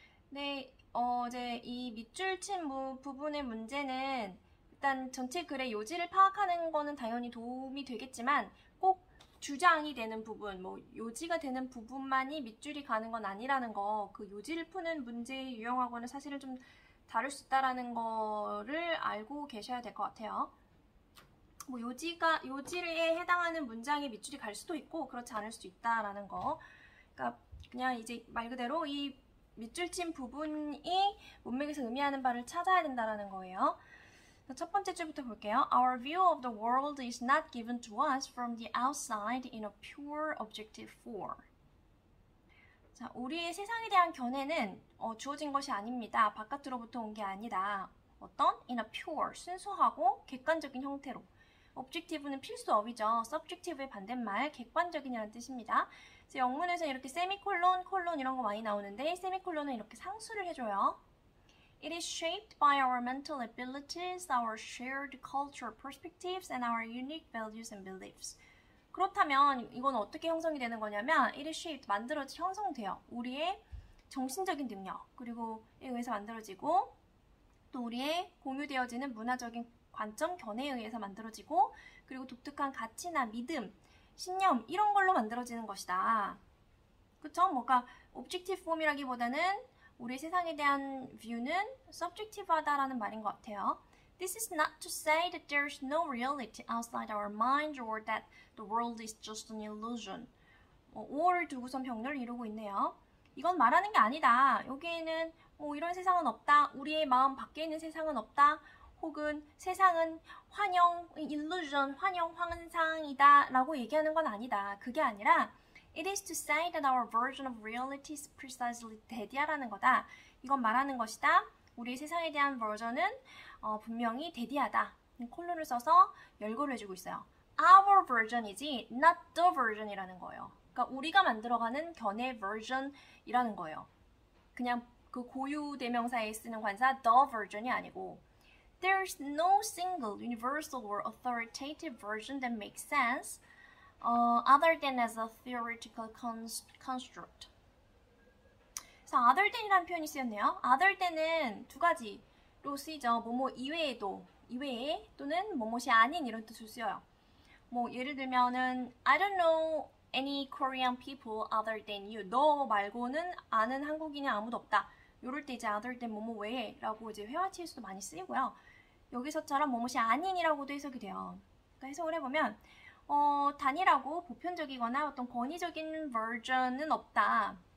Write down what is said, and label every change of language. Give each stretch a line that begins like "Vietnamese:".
Korean: 네, 이제 이 밑줄 친 부분의 문제는 일단 전체 글의 요지를 파악하는 거는 당연히 도움이 되겠지만 꼭 주장이 되는 부분, 요지가 되는 부분만이 밑줄이 가는 건 아니라는 거, 그 요지를 푸는 문제의 유형하고는 사실은 좀 다를 수 있다라는 거를 알고 계셔야 될 것 같아요. 요지에 해당하는 문장에 밑줄이 갈 수도 있고 그렇지 않을 수도 있다라는 거. 그러니까 그냥 이제 말 그대로 이 밑줄 친 부분이 문맥에서 의미하는 바를 찾아야 된다라는 거예요. 첫 번째 줄부터 볼게요.
English: Our view of the world is not given to us from the outside in a pure objective form.
Korean: 자, 우리의 세상에 대한 견해는 주어진 것이 아닙니다. 바깥으로부터 온 게 아니다. 어떤?
English: In a pure,
Korean: 순수하고 객관적인 형태로. objective는 필수어휘죠. subjective의 반대말, 객관적인이라는 뜻입니다. 그래서 영문에서 이렇게 세미콜론, 콜론 이런 거 많이 나오는데 세미콜론은 이렇게 상수를 해줘요.
English: It is shaped by our mental abilities, our shared cultural perspectives, and our unique values and beliefs.
Korean: 그렇다면 이건 어떻게 형성이 되는 거냐면
English: it is shaped,
Korean: 형성돼요. 우리의 정신적인 능력, 그리고 에 의해서 만들어지고 또 우리의 공유되어지는 문화적인 관점, 견해에 의해서 만들어지고 그리고 독특한 가치나 믿음, 신념 이런 걸로 만들어지는 것이다. 그쵸? 뭔가 objective form이라기보다는 우리 세상에 대한 view는 subjective하다라는 말인 것 같아요.
English: This is not to say that there is no reality outside our mind or that the world is just an illusion.
Korean: 5월 두고선 병렬을 이루고 있네요. 이건 말하는 게 아니다. 여기에는 이런 세상은 없다. 우리의 마음 밖에 있는 세상은 없다. 혹은 세상은 illusion, 환상이다 라고 얘기하는 건 아니다. 그게 아니라
English: It is to say that our version of reality is precisely
Korean: 대디하라는 거다. 이건 말하는 것이다. 우리 세상에 대한 버전은 분명히 대디하다. 콜론을 써서 열거를 해주고 있어요. Our version이지 not the version이라는 거예요. 그러니까 우리가 만들어가는 견해 version이라는 거예요. 그냥 그 고유 대명사에 쓰는 관사 the version이 아니고
English: There is no single, universal or authoritative version that makes sense other than as a theoretical construct.
Korean: 그래서 other than이라는 표현이 쓰였네요. other than은 두 가지로 쓰이죠. 뭐뭐 이외에 또는 뭐뭐이 아닌 이런 뜻으로 쓰여요. 예를 들면은
English: I don't know any Korean people other than you.
Korean: 너 말고는 아는 한국인이 아무도 없다. 이럴 때 이제 other than 뭐뭐 외에 라고 이제 회화치에서도 많이 쓰이고요. 여기서처럼 뭐뭐이 아닌이라고도 해석이 돼요. 그러니까 해석을 해보면 단일하고 보편적이거나 어떤 권위적인 버전은 없다.